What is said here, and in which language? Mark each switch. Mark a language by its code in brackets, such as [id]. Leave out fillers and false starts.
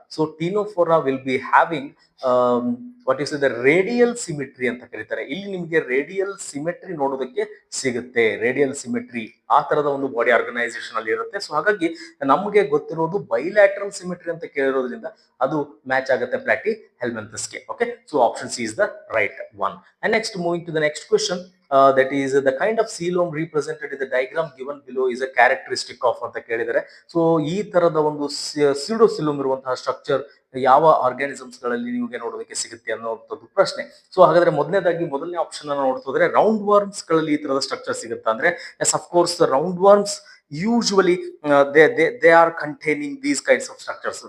[en] so ctenophora will be having what is the radial symmetry [kn] ಅಂತ ಕರೀತಾರೆ. ಇಲ್ಲಿ ನಿಮಗೆ ರೇಡಿಯಲ್ ಸಿಮೆಟ್ರಿ ನೋಡೋದಕ್ಕೆ ಸಿಗುತ್ತೆ. ರೇಡಿಯಲ್ ಸಿಮೆಟ್ರಿ ಆ ತರದ ಒಂದು ಬಾಡಿ ಆರ್ಗನೈಸೇಷನ್ ಅಲ್ಲಿ ಇರುತ್ತೆ. ಸೊ ಹಾಗಾಗಿ ನಮಗೆ ಗೊತ್ತಿರೋದು ಬೈಲ್ಯಾಟ್ರಲ್ ಸಿಮೆಟ್ರಿ ಅಂತ ಕೇಳಿರೋದ್ರಿಂದ ಅದು ಮ್ಯಾಚ್ ಆಗುತ್ತೆ ಪ್ಲಾಟಿ ಹೆಲ್ಮೆಂಥಸ್ಗೆ. [en] Okay, so option C is the right one. And next moving to the next question, that is the kind of coelom represented in the diagram given below is a characteristic of [kn] ಅಂತ ಕೇಳಿದರೆ. So ಈ ತರದ ಒಂದು ಸಿಡೋಸಿಲೋಮ್ ಇರುವಂತಹ structure ಯಾವ organisms ಗಳಲ್ಲಿ ನಿಮಗೆ ನೋಡೋದಕ್ಕೆ ಸಿಗುತ್ತೆ ಅನ್ನೋಂಥದ್ದು ಪ್ರಶ್ನೆ. ಸೊ ಹಾಗಾದ್ರೆ ಮೊದಲನೇ ಆಪ್ಷನ್ ಅನ್ನು ನೋಡ್ತಿದ್ರೆ ರೌಂಡ್ ವರ್ಮ್ಸ್ ಗಳಲ್ಲಿ ಈ ತರದ ಸ್ಟ್ರಕ್ಚರ್ ಸಿಗುತ್ತೆ ಅಂದ್ರೆ [en] Yes of course round worms usually they are containing these kinds of structures.